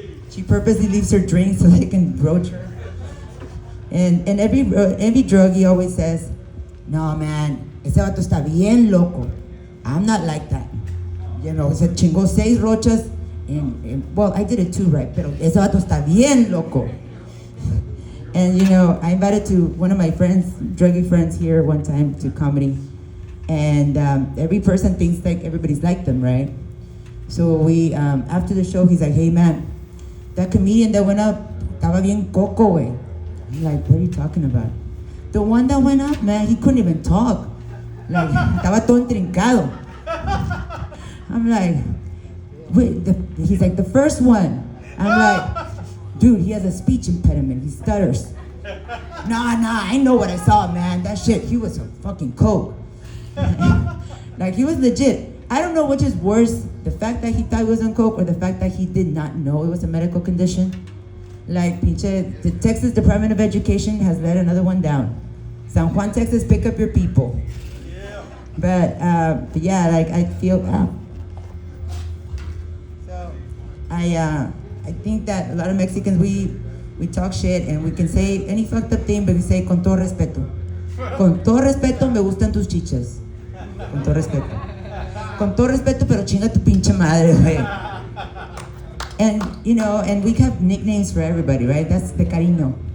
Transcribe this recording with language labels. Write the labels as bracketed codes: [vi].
[en] She purposely leaves her drink so they can roach her. And every druggie always says, "No man, [es] ese vato está bien loco. [en] I'm not like that." [es] Se chingó 6 rochas, [en] and well, I did it too, right? [es] Pero ese vato está bien loco. [en] And I invited to one of my friends, druggie friends here one time to comedy. And every person thinks like everybody's like them, right? So we, after the show, he's like, "Hey man, that comedian that went up, [es] estaba bien coco, güey." [en] I'm like, "What are you talking about?" "The one that went up, man, he couldn't even talk. [es] Like, estaba todo intrincado." [en] I'm like, "Wait," he's like, "The first one." I'm like, "Dude, he has a speech impediment. He stutters." Nah, I know what I saw, man. That shit, he was a fucking coke. Like, he was legit. I don't know which is worse, the fact that he thought he was on coke or the fact that he did not know it was a medical condition. Like, pinche, the Texas Department of Education has let another one down. San Juan, Texas, pick up your people. Yeah. But yeah, like, I feel, so I think that a lot of Mexicans, we talk shit and we can say any fucked up thing, but we say [es] con todo respeto. Con todo respeto, me gustan tus chichas. Con todo respeto. Con todo respeto, pero chinga tu pinche madre, güey. [en] And, and we have nicknames for everybody, right? That's the cariño.